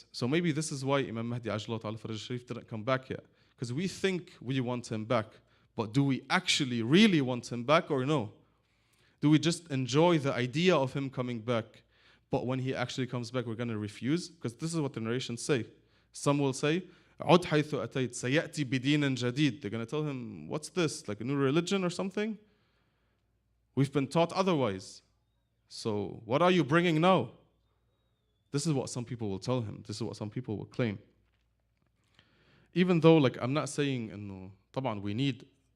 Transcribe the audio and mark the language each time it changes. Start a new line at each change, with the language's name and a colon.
English: So maybe this is why Imam Mahdi Ajla Ta'ala Faraj Sharif didn't come back yet. Because we think we want him back, but do we actually really want him back or no? Do we just enjoy the idea of him coming back, but when he actually comes back, we're going to refuse? Because this is what the narrations say. Some will say,
Arabic: عد حيث أتيت سيأتي بدين جديد.
English: They're going to tell him, what's this? Like a new religion or something? We've been taught otherwise. So what are you bringing now? This is what some people will tell him. This is what some people will claim. Even though, like, I'm not saying, طبعا we need